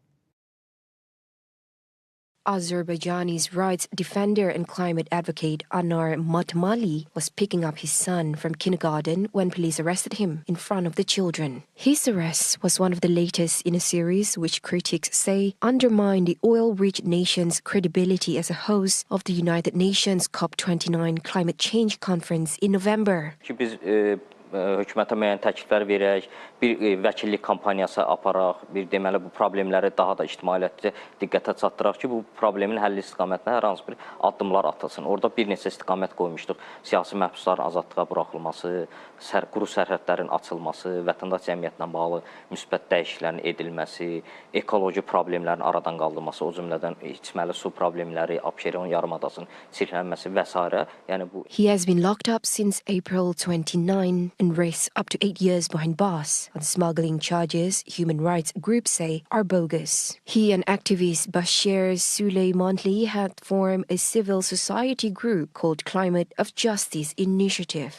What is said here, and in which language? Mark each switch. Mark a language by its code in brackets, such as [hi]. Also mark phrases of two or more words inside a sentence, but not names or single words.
[en] Azerbaijani's rights defender and climate advocate Anar Matmali was picking up his son from kindergarten when police arrested him in front of the children. His arrest was one of the latest in a series which critics say undermine the oil-rich nation's credibility as a host of the United Nations COP29 climate change conference in November. [az] Hökumətə müəyyən təkliflər verək, bir vəkillik kampaniyası aparaq, bir deməli bu problemləri daha da ictimaiyyətcə diqqətə çatdıraq ki, bu problemin həlli istiqamətində hər hansı bir addımlar atılsın. Orada bir neçə istiqamət qoymuşduq. Siyasi məhbusların azadlığa buraxılması, quru sərhədlərin açılması, vətəndaş cəmiyyətinə bağlı müsbət dəyişikliklərin edilməsi, ekoloji problemlərin aradan qaldırılması, o cümlədən içməli su problemləri, Abşeron yarımadasının çirklənməsi və s. Yəni bu. [en] He has been locked up since April 29 and risks up to 8 years behind bars on smuggling charges human rights groups say are bogus. He and activist Bashir Suleimantli had formed a civil society group called Climate of Justice Initiative.